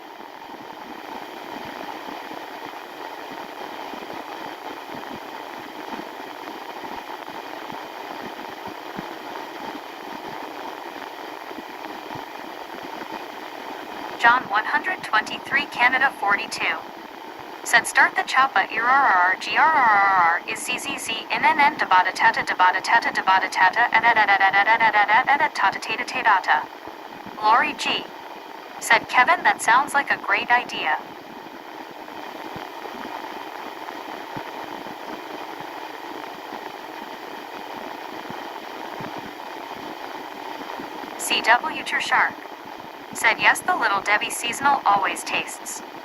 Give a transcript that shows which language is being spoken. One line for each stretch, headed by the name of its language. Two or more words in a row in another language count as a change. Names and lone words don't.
English: John 123 Canada 42, said start the choppa irrrr grrrr is zzz nnn debata tata and tata tata tata. Lori G, said Kevin that sounds like a great idea. CW Shark, said yes the Little Debbie seasonal always tastes.